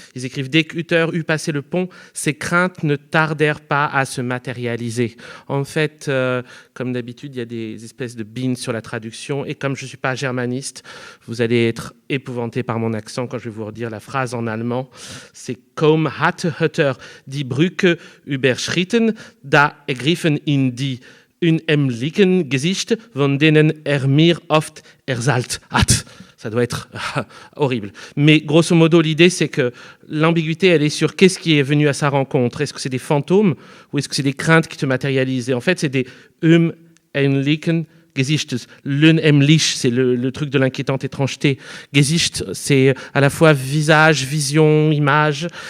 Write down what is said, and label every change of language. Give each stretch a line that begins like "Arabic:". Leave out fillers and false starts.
French: Ils écrivent « Dès qu'Hutter eut passé le pont, ses craintes ne tardèrent pas à se matérialiser ». En fait, comme d'habitude, il y a des espèces de bins sur la traduction. Et comme je ne suis pas germaniste, vous allez être épouvanté par mon accent quand je vais vous redire la phrase en allemand. C'est
German: « Kaum hatte Hutter die Brücke überschritten, da ergriffen ihn die unheimlichen Gesichter, von denen mir oft erzählt hat ».
French: Ça doit être horrible. Mais grosso modo, l'idée, c'est que l'ambiguïté, elle est sur qu'est-ce qui est venu à sa rencontre. Est-ce que c'est des fantômes ou est-ce que c'est des craintes qui te matérialisent? Et en fait, c'est des unheimlichen Gesichter. L'unheimlich, c'est le truc de l'inquiétante étrangeté. Gesicht, c'est à la fois visage, vision, image.